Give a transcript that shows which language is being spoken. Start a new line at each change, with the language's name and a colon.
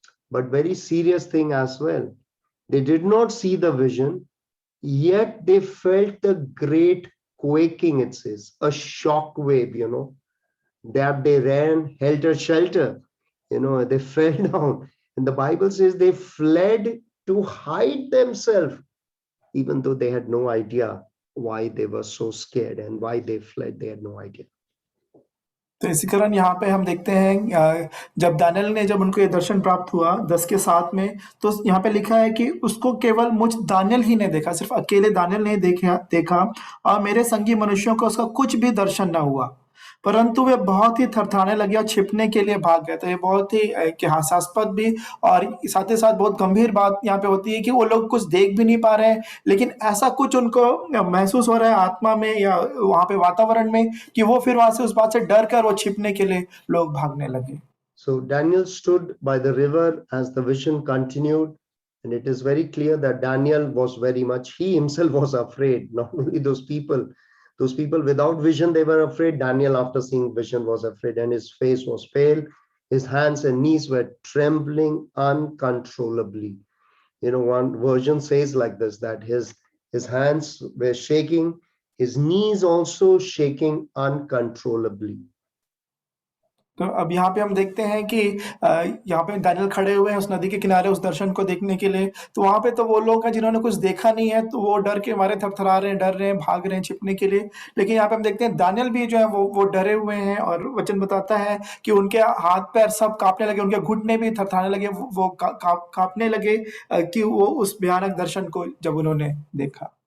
English: but very serious thing as well. They did not see the vision, yet they felt the great quaking, it says, a shock wave, that they ran helter shelter, they fell down. And the Bible says they fled to hide themselves, even though they had no idea why they were so scared and why they fled. They had no idea.
Hindi: तो इसी कारण यहाँ पे हम देखते हैं जब दानियेल ने जब उनको ये दर्शन प्राप्त हुआ 10 के 7 में, तो यहाँ पे लिखा है कि उसको केवल मुझ दानियेल ही ने देखा, सिर्फ अकेले दानियेल ने देखा और मेरे संगी मनुष्यों को उसका कुछ भी दर्शन ना हुआ, परंतु वे बहुत ही थरथराने लगे और छिपने के लिए भाग गए। तो ये बहुत ही हास्यास्पद भी और साथ ही साथ बहुत गंभीर बात यहाँ पे होती है कि वो लोग कुछ देख भी नहीं पा रहे हैं, लेकिन ऐसा कुछ उनको महसूस हो रहा है आत्मा में या वहाँ पे वातावरण में कि वो फिर वहाँ से उस बात से डर कर वो छिपने के लिए लोग भागने लगे।
English: So Daniel stood by the river as the vision continued, and it is very clear that Daniel was very much, he himself was afraid, not only those people without vision, they were afraid. Daniel, after seeing vision, was afraid, and his face was pale. His hands and knees were trembling uncontrollably. One version says like this, that his hands were shaking, his knees also shaking uncontrollably.
Hindi: तो अब यहाँ पे हम देखते हैं कि यहाँ पे दानियेल खड़े हुए हैं उस नदी के किनारे उस दर्शन को देखने के लिए। तो वहाँ पे तो वो लोग हैं जिन्होंने कुछ देखा नहीं है, तो वो डर के मारे थरथरा रहे हैं, डर रहे हैं, भाग रहे हैं छिपने के लिए। लेकिन यहाँ पे हम देखते हैं दानियेल भी जो है वो डरे हुए हैं और वचन बताता है कि उनके हाथ-पैर सब काँपने लगे, उनके घुटने भी थरथराने लगे, वो काँपने लगे कि वो उस भयानक दर्शन को जब उन्होंने देखा।